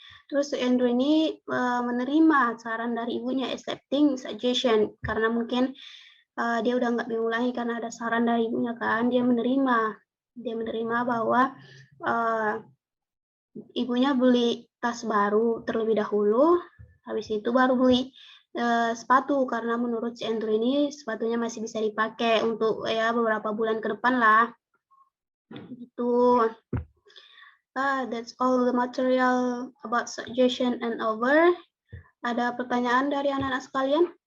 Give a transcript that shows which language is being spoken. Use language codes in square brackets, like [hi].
[id] Terus Andrew ini menerima saran dari ibunya, accepting suggestion, karena mungkin dia udah nggak bingung lagi karena ada saran dari ibunya kan, dia menerima bahwa ibunya beli tas baru terlebih dahulu, habis itu baru beli sepatu, karena menurut si Andrew ini sepatunya masih bisa dipakai untuk ya beberapa bulan ke depan lah. Gitu. [en] That's all the material about suggestion and over. [id] Ada pertanyaan dari anak-anak sekalian?